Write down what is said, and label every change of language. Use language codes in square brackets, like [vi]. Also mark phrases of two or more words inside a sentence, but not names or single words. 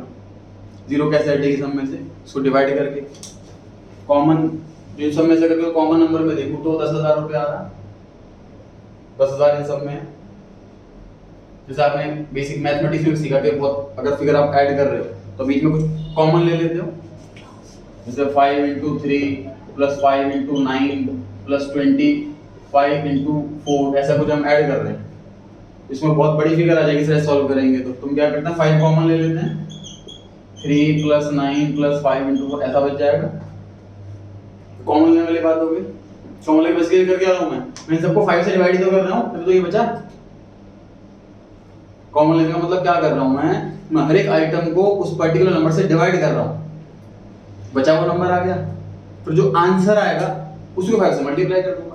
[hi] जीरो कैसे हटेगी सब में से, इसको डिवाइड करके कॉमन, जो सब में से अगर [en] common number [hi] में देखूं तो 10,000 रुपए आ रहा, 10,000 इन सब में है। जैसे आपने [en] basic mathematics [hi] में सीखा कि बहुत अगर फिगर आप ऐड कर रहे हो तो बीच में कुछ कॉमन ले लेते हो, जैसे [en] 5 into 3 plus 5 into 9 plus 25 into 4, [hi] ऐसा कुछ हम ऐड कर रहे हैं, इसमें बहुत बड़ी फिगर आ जाएगी सर सॉल्व करेंगे तो तुम क्या करते हैं 5 कॉमन ले लेते हैं, [en] 3 plus 9 plus 5 into 4 [hi] ऐसा बच जाएगा। कॉमन लेने वाली बात हो गई। कॉमन लेके बस कर क्या रहा हूं मैं सबको 5 से डिवाइड तो कर रहा हूं, तभी तो ये बचा। कॉमन लेने का मतलब क्या कर रहा हूं मैं हर एक आइटम को उस [en] particular number [hi] से डिवाइड कर रहा हूं, बचा हुआ नंबर आ गया, फिर जो आंसर आएगा उसको 5 से मल्टीप्लाई कर दूंगा।